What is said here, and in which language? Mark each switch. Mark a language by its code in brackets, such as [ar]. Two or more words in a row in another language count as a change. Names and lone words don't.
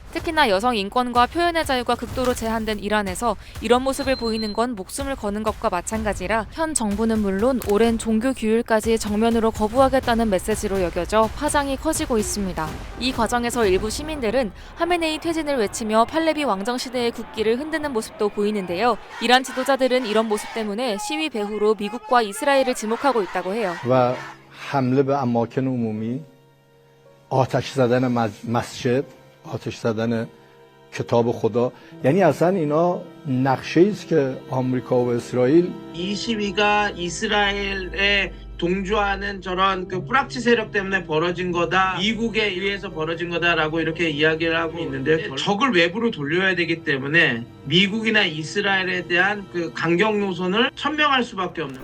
[ko] 특히나 여성 인권과 표현의 자유가 극도로 제한된 이란에서 이런 모습을 보이는 건 목숨을 거는 것과 마찬가지라 현 정부는 물론 오랜 종교 규율까지 정면으로 거부하겠다는 메시지로 여겨져 파장이 커지고 있습니다. 이 과정에서 일부 시민들은 하메네이 퇴진을 외치며 팔레비 왕정 시대의 국기를 흔드는 모습도 보이는데요. 이란 지도자들은 이런 모습 때문에 시위 배후로 미국과 이스라엘을 지목하고 있다고 해요. [fa] و حمله به اماکن عمومی، آتش زدن مسجد، آتش زدن کتاب خدا، یعنی اصلا اینا نقشه‌ای است که آمریکا و اسرائیل [ko] 이 시위가 이스라엘에 동조하는 저런 그 뿌락치 세력 때문에 벌어진 거다, 미국에 의해서 벌어진 거다라고 이렇게 이야기를 하고 있는데 적을 외부로 돌려야 되기 때문에 미국이나 이스라엘에 대한 그 강경 노선을 천명할 수밖에 없는.